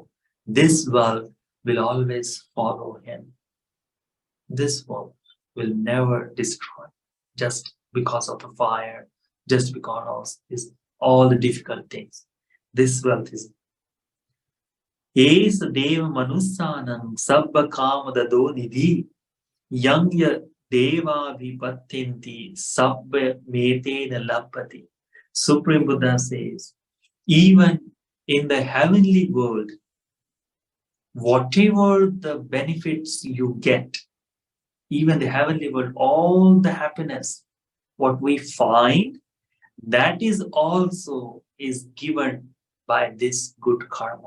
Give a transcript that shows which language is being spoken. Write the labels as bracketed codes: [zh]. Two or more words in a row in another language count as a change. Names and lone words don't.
[en] This wealth will always follow him. This wealth will never destroy just because of the fire, just because of all the difficult things. This wealth is [pi] Es Deva Manusanam Sabba Kamadado Nidhi Yangya Deva Vipattinti Sabba Metena Lapati. [en] Supreme Buddha says, even in the heavenly world, whatever the benefits you get, even the heavenly world, all the happiness, what we find, that is also is given by this good karma.